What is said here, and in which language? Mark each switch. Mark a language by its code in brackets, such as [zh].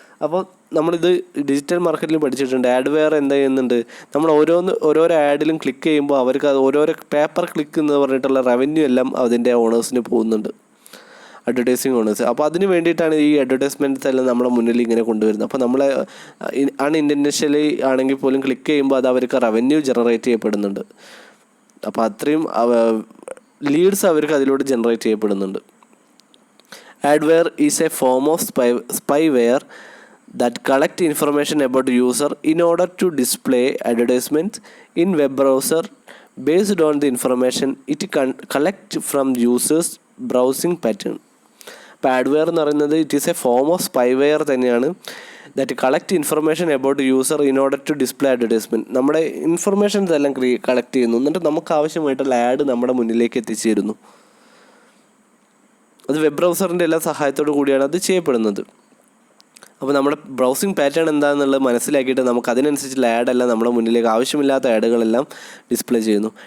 [ml] അപ്പോൾ നമ്മളിത് ഡിജിറ്റൽ മാർക്കറ്റിൽ പഠിച്ചിട്ടുണ്ട്. ആഡ്വെയർ എന്താ ചെയ്യുന്നുണ്ട്, നമ്മൾ ഓരോരോ ആഡിലും ക്ലിക്ക് ചെയ്യുമ്പോൾ അവർക്ക് അത് ഓരോരോ പേപ്പർ ക്ലിക്ക് എന്ന് പറഞ്ഞിട്ടുള്ള റവന്യൂ എല്ലാം അതിൻ്റെ ഓണേഴ്സിന് പോകുന്നുണ്ട്, അഡ്വർടൈസിങ് ഓണേഴ്സ്. അപ്പോൾ അതിന് വേണ്ടിയിട്ടാണ് ഈ അഡ്വർടൈസ്മെൻറ്റ്സ് എല്ലാം നമ്മുടെ മുന്നിൽ ഇങ്ങനെ കൊണ്ടുവരുന്നത്. അപ്പോൾ നമ്മൾ അൺഇൻറ്റൻഷനലി ആണെങ്കിൽ പോലും ക്ലിക്ക് ചെയ്യുമ്പോൾ അത് അവർക്ക് റവന്യൂ ജനറേറ്റ് ചെയ്യപ്പെടുന്നുണ്ട്. അപ്പോൾ അത്രയും ലീഡ്സ് അവർക്ക് അതിലൂടെ ജനറേറ്റ് ചെയ്യപ്പെടുന്നുണ്ട്. [en] Adware is a form of spyware that collect information about user in order to display advertisements in web browser based on the information it collect from users browsing pattern. [ml] പാഡ്വെയർ എന്ന് പറയുന്നത് [en] it is a form of spyware [ml] തന്നെയാണ്. [en] That collect information about user in order to display advertisement. [ml] നമ്മുടെ informations എല്ലാം collect ചെയ്യുന്നു, എന്നിട്ട് നമുക്ക് ആവശ്യമായിട്ടുള്ള add നമ്മുടെ മുന്നിലേക്ക് എത്തിച്ചു തരുന്നു. അത് വെബ് ബ്രൗസറിൻ്റെ എല്ലാ സഹായത്തോടു കൂടിയാണ് അത് ചെയ്യപ്പെടുന്നത്. അപ്പോൾ നമ്മുടെ ബ്രൗസിങ് പാറ്റേൺ എന്താണെന്നുള്ളത് മനസ്സിലാക്കിയിട്ട് നമുക്ക് അതിനനുസരിച്ചുള്ള ആഡെല്ലാം നമ്മുടെ മുന്നിലേക്ക് ആവശ്യമില്ലാത്ത ആഡുകളെല്ലാം ഡിസ്പ്ലേ ചെയ്യുന്നു.